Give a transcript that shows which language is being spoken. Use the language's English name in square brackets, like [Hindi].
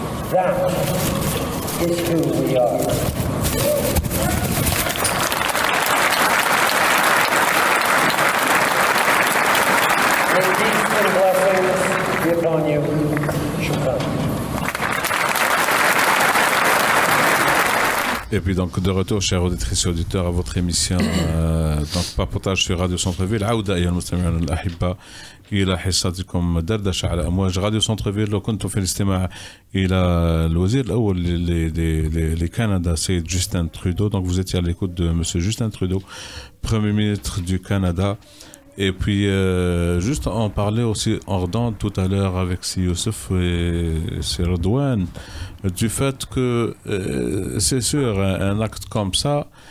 [English] That is who we are. May peace and blessings be upon you. [Arabic] Shukran. [French] Et puis donc de retour, chers auditrices et auditeurs, à votre émission donc papotage sur Radio Centre-Ville. [Arabic] عودة أيها المستمعون الأحبة إلى حصتكم دردشة على أمواج راديو سنترفيل. لو كنتم في الاستماع إلى الوزير الأول لكندا سيد جوستن ترودو. [French] Donc vous étiez à l'écoute de Monsieur Justin Trudeau, Premier ministre du Canada. Et puis, juste en parler aussi hors d'onde tout à l'heure avec Youssef et Sir Redouane, du fait que c'est sûr, un acte comme ça,